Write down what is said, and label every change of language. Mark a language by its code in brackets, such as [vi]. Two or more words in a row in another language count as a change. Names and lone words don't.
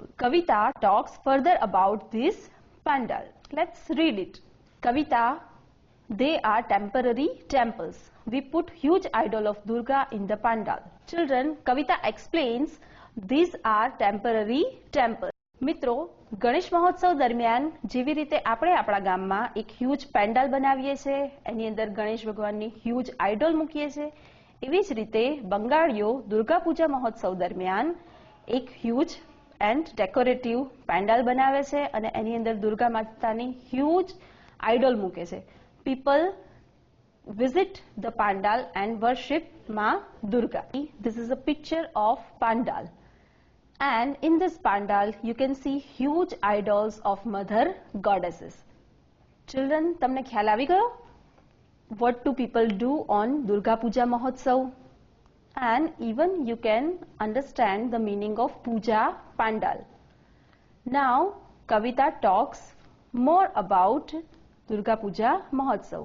[en] Kavita talks further about this pandal. Let's read it. Kavita, they are temporary temples. We put huge idol of Durga in the pandal. Children, Kavita explains these are temporary temples. [gu] મિત્રો, ગણેશ મહોત્સવ દરમિયાન જેવી રીતે આપણે આપણા ગામમાં એક [en] huge pandal [gu] બનાવીએ છીએ, એની અંદર ગણેશ ભગવાનની [en] huge idol [gu] મૂકીએ છીએ, એવી જ રીતે બંગાળીઓ દુર્ગા પૂજા મહોત્સવ દરમિયાન એક [en] huge and decorative pandal [gu] બનાવે છે અને એની અંદર દુર્ગા માતાની [en] huge idol [gu] મૂકે છે. [en] પીપલ visit the pandal and worship Ma Durga. This is a picture of pandal. And in this pandal, you can see huge idols of mother goddesses. Children, [gu] તમને ખ્યાલ આવી ગયો? [en] What do people do on Durga Puja Mahotsav? And even you can understand the meaning of Puja Pandal. Now, Kavita talks more about Durga Puja Mahotsav.